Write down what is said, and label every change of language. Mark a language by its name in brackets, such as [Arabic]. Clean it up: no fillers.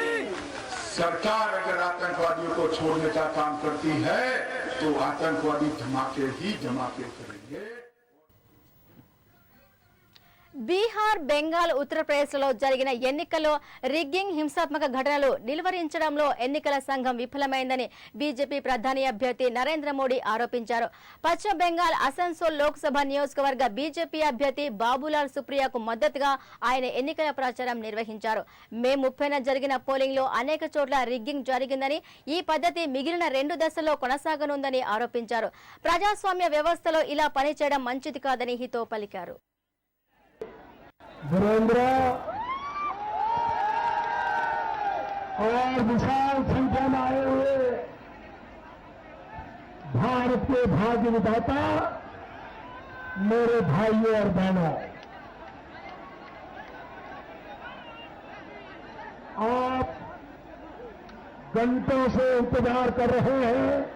[Hindi] सरकार अगर आतंकवादियों को छोड़ने का काम करती है तो आतंकवादी धमाके ही धमाके करेंगे. [Telugu] బీహార్, బెంగాల్, ఉత్తరప్రదేశ్లలో జరిగిన ఎన్నికల్లో రిగ్గింగ్, హింసాత్మక ఘటనలు నిలువరించడంలో ఎన్నికల సంఘం విఫలమైందని బీజేపీ ప్రధాని అభ్యర్థి నరేంద్ర మోడీ ఆరోపించారు. పశ్చిమ బెంగాల్ అసన్సోల్ లోక్సభ నియోజకవర్గ బీజేపీ అభ్యర్థి బాబులాల్ సుప్రియాకు మద్దతుగా ఆయన ఎన్నికల ప్రచారం నిర్వహించారు. మే 30న జరిగిన పోలింగ్లో అనేక చోట్ల రిగ్గింగ్ జరిగిందని, ఈ పద్ధతి మిగిలిన 2 దశల్లో కొనసాగనుందని ఆరోపించారు. ప్రజాస్వామ్య వ్యవస్థలో ఇలా పనిచేయడం మంచిది కాదని హితో పలికారు. [Hindi] वीरेंद्र और विशाल संख्या में आए हुए भारत के भाग्य विधाता मेरे भाइयों और बहनों, आप घंटों से इंतजार कर रहे हैं।